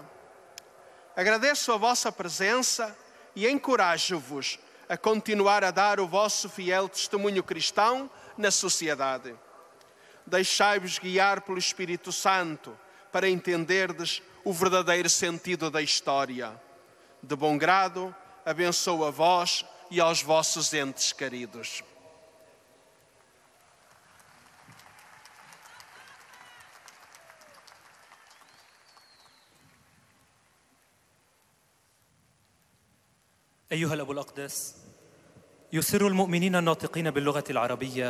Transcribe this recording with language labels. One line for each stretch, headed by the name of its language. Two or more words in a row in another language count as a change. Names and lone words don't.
Portuguese: Agradeço a vossa presença e encorajo-vos a continuar a dar o vosso fiel testemunho cristão na sociedade. Deixai-vos guiar pelo Espírito Santo para entenderdes o verdadeiro sentido da história. De bom grado, abençoo a vós e aos vossos entes queridos.
Arabic: أيها الأب الأقدس، يسر المؤمنين الناطقين باللغة العربية